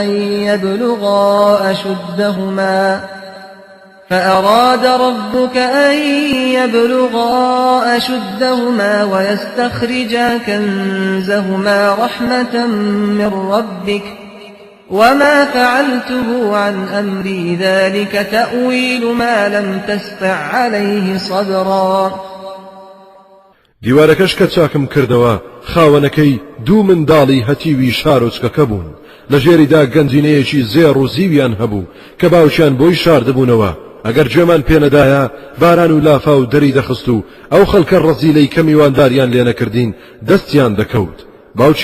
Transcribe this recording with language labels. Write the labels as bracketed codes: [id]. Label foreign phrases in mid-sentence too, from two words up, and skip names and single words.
[ar] أن يبلغا أشدهما ويستخرجا كنزهما رحمة من ربك وما فعلته عن أمري ذلك تأويل ما لم تستع عليه صبرا [ckb] دیوارەکەش کە چاکم کردەوە خاوەنەکەی دوو منداڵی هەتیوی شارۆچکەکە بوون لە ژێریدا گەنجینەیەکی زێڕ و زیویان هەبوو کە باوکیان بۆی شاردەبوونەوە ئەگەر گوێمان پێ نەدایە باران و لافا و دەری دەخست و ئەو خەڵکە ڕەزیلەی کە میوانداریان لێ نەکردین دەستیان دەکەوت باوکی